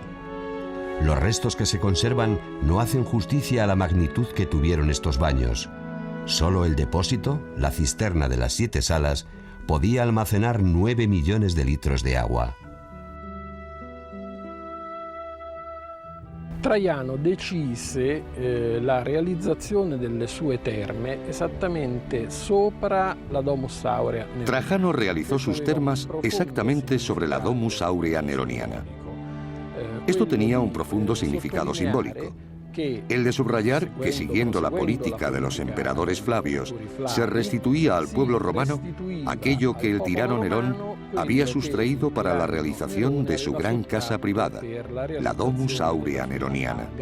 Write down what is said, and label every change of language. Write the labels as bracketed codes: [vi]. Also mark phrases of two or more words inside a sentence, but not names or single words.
[es] Los restos que se conservan no hacen justicia a la magnitud que tuvieron estos baños. Solo el depósito, la cisterna de las 7 salas, podía almacenar 9 millones de litros de agua. [it] Traiano decise la realizzazione delle sue terme esattamente sopra la Domus Aurea Neroniana. [es] Trajano realizó sus termas exactamente sobre la Domus Aurea Neroniana. Esto tenía un profundo significado simbólico, el de subrayar que, siguiendo la política de los emperadores Flavios, se restituía al pueblo romano aquello que el tirano Nerón había sustraído para la realización de su gran casa privada, la Domus Aurea Neroniana.